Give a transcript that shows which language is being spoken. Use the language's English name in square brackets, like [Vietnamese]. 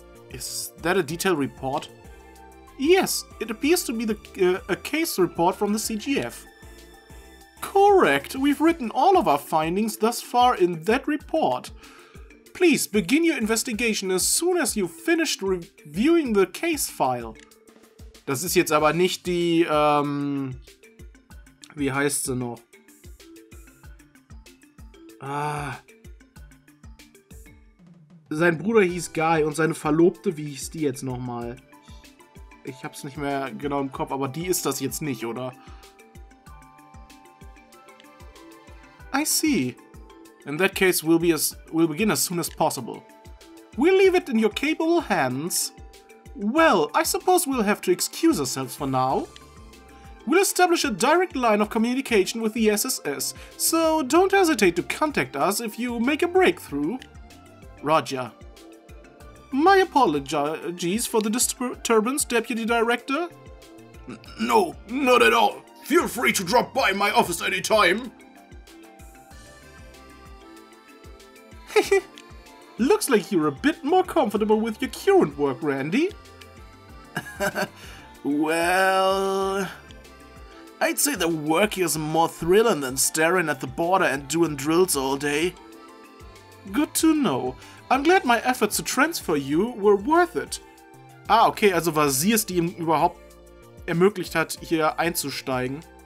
[English] Is that a detailed report? Yes, it appears to be a case report from the CGF. Correct, we've written all of our findings thus far in that report. Please begin your investigation as soon as you've finished reviewing the case file. [German] Das ist jetzt aber nicht die, wie heißt sie noch? Sein Bruder hieß Guy und seine Verlobte, wie hieß die jetzt nochmal? Ich hab's nicht mehr genau im Kopf, aber die ist das jetzt nicht, oder? [English] I see. In that case, we'll begin as soon as possible. We'll leave it in your capable hands. Well, I suppose we'll have to excuse ourselves for now. We'll establish a direct line of communication with the SSS, so don't hesitate to contact us if you make a breakthrough. Roger. My apologies for the disturbance, Deputy Director. No, not at all. Feel free to drop by my office anytime. Looks like you're a bit more comfortable with your current work, Randy. Well, I'd say the work here is more thrilling than staring at the border and doing drills all day. Good to know. I'm glad my efforts to transfer you were worth it. [German] Ah, okay, also war sie es, die ihm überhaupt ermöglicht hat, hier einzusteigen.